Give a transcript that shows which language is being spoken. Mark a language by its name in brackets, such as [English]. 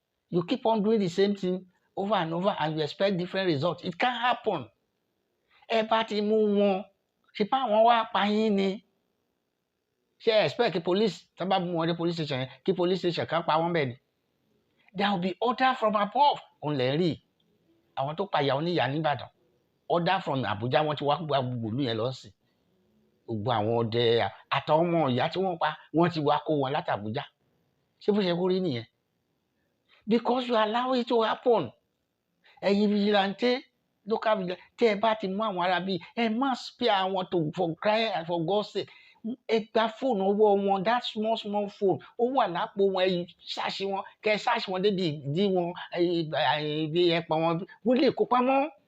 [English] You keep on doing the same thing over and over and you expect different results. It can't happen. [Yoruba] Ẹ bá ti mú wọn, ṣe bá wọn wá pa yín ni. Ṣé expect kí police tó bá mú wọn dé police station yẹn kí police station kan pa wọ́n bẹ́ẹ̀ ni? [English] There will be order from above. [Yoruba] Òun lè rí àwọn tó pa ìyàwó níyà nìbàdàn. [English] Order from Abuja, [Yoruba] wọ́n ti wá gbogbo ìlú yẹn lọ sí. Gbogbo àwọn ọdẹ àtàwọn ọmọ ìyá tí wọ́n pa wọ́n ti wá kó wọn láti Abuja. Ṣé bó ṣe kó rí nìyẹn? [English] Because you allow it to happen. [Yoruba] Ẹ̀yin vigilante, local vigilante, tẹ́ ẹ bá ti mú àwọn ará bíi ẹ má spare àwọn [English] for crying and for God's sake. [Yoruba] Ẹ gba fóònù ọwọ́ wọn, [English] that small phone, [Yoruba] ó wà lápò wọn, ẹ ṣáàṣì wọn, kẹ ṣáàṣì wọn débi ìdí wọn, ibi ẹ̀pọ̀ wọn, wọ́n lè kó pamọ́.